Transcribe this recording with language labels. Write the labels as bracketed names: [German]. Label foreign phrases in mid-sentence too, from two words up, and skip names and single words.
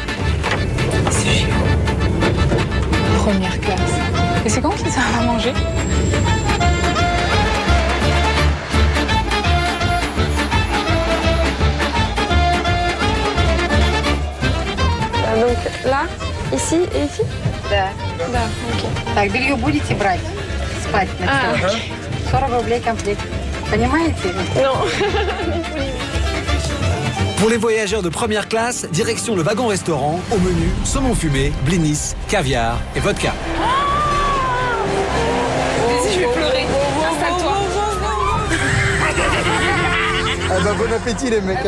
[French] Première classe. Et c'est quand qu'ils servent à manger? Donc là, ici et ici? [Russian] Да. Да, ok. Так, белье будете брать? Спать на стол. 40 рублей комплект. Понимаете? [French] Non. Pour les voyageurs de première classe, direction le wagon-restaurant, au menu, saumon fumé, blinis, caviar et vodka. Vas-y, je vais pleurer. Installe-toi. Ah bah, bon appétit les mecs.